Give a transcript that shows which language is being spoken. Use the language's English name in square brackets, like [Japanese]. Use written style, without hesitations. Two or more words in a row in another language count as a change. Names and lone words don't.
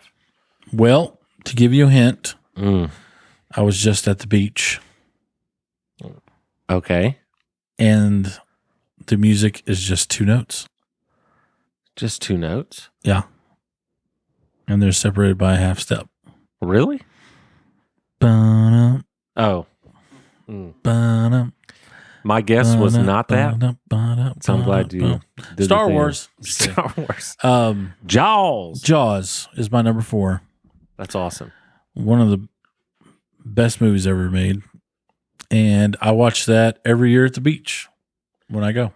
[English] Well, to give you a hint, I was just at the beach. Okay. And the music is just 2 notes. Just 2 notes? Yeah. And they're separated by a half step. Really? Ba-dum, oh. Ba-dum, my guess was not that. So I'm glad you did Star Wars. Star Wars. Jaws. Jaws is my number 4. That's awesome. One of the best movies ever made. And I watch that every year at the beach when I go.